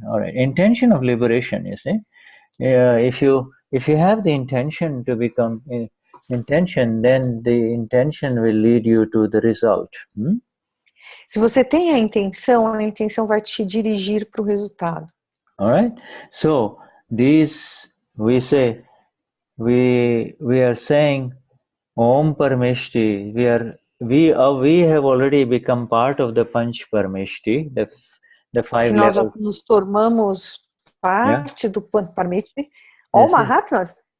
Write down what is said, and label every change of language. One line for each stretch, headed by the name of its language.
English: All right, intention of liberation, you see? If you have the intention to become intention, then the intention will lead you to the result.
Portuguese: Se você tem a intenção vai te dirigir para o resultado.
English: All right. So these we say we are saying Om Parameshtis. We have already become part of the Panch Parameshtis, the 5 levels.
Portuguese: Nós nos tornamos parte do Panch Parameshtis.
English: All Mahatmas.